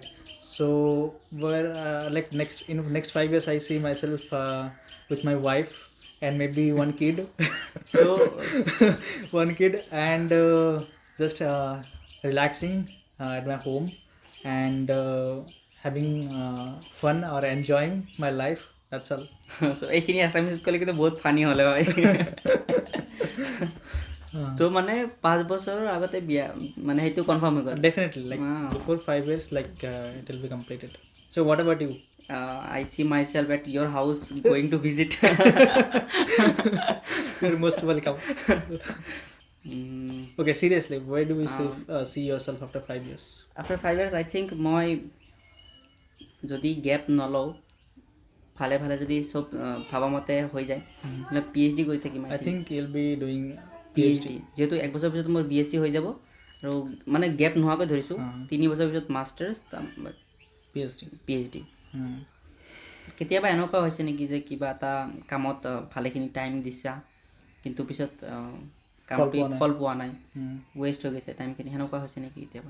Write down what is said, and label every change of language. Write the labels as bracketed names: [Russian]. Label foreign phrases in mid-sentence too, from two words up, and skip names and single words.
[English] So where, like next 5 years, I see myself with my wife and maybe one kid. So one kid and just relaxing at my home and having fun or enjoying my life. That's all. [Assamese] so এইখিনি আছামিজ ক'লে কিন্তু বহুত ফানি হ'লে হয় চ' মানে 5 বছৰৰ আগতে বিয়া মানে সেইটো কনফাৰ্ম হৈ গ'ল [English] Definitely, like before 5 years, like it will be completed. So what about you? I see myself at your house going to visit. You're most welcome. Okay, seriously, where do we see yourself after 5 years? After 5 years, I think [Assamese] মই যদি গেপ নলওঁ ভালে যদি চব ভাবা মতে হৈ যায় PhD কৰি থাকিম [English] I think you'll be doing [Assamese] PhD যেহেতু এক বছৰ পিছত মোৰ B.Sc হৈ যাব আৰু মানে গেপ নোহোৱাকৈ ধৰিছোঁ 3 বছৰ পিছত মাষ্টাৰ্ছ PhD কেতিয়াবা এনেকুৱা হৈছে নেকি যে কিবা এটা কামত ভালেখিনি টাইম দিছা কিন্তু পিছত কামটো ফল পোৱা নাই ৱেষ্ট হৈ গৈছে টাইমখিনি সেনেকুৱা হৈছে নেকি কেতিয়াবা